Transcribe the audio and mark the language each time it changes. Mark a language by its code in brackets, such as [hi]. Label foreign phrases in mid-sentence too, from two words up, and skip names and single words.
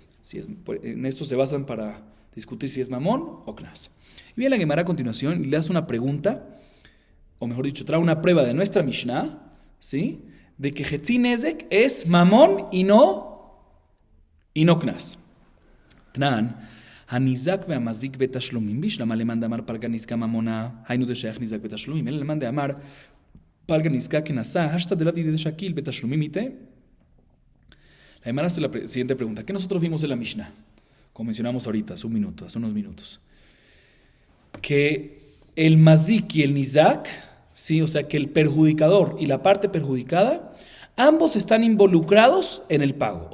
[es] En esto se basan para discutir si es mamón o knas. Y viene la Gemara a continuación y le hace una pregunta, o mejor dicho, trae una prueba de nuestra Mishnah, ¿sí? De que [he] חצי נזק [es] es mamón y no knas. [arc] Tnan, [he] הנזק והמזיק בתשלומים, [arc] בשלמה למאן דאמר פלגה נזקה ממונה, היינו דשייך נזק בתשלומים, אלא למאן דאמר פלגה נזקה כנסה, השתא דלאו דידי דשקיל בתשלומים איתה. [es] La Gemara hace la siguiente pregunta. ¿Qué nosotros vimos en la Mishnah? Como mencionamos ahorita, hace unos minutos. Que el mazik y el nizak, ¿sí? O sea, que el perjudicador y la parte perjudicada, ambos están involucrados en el pago.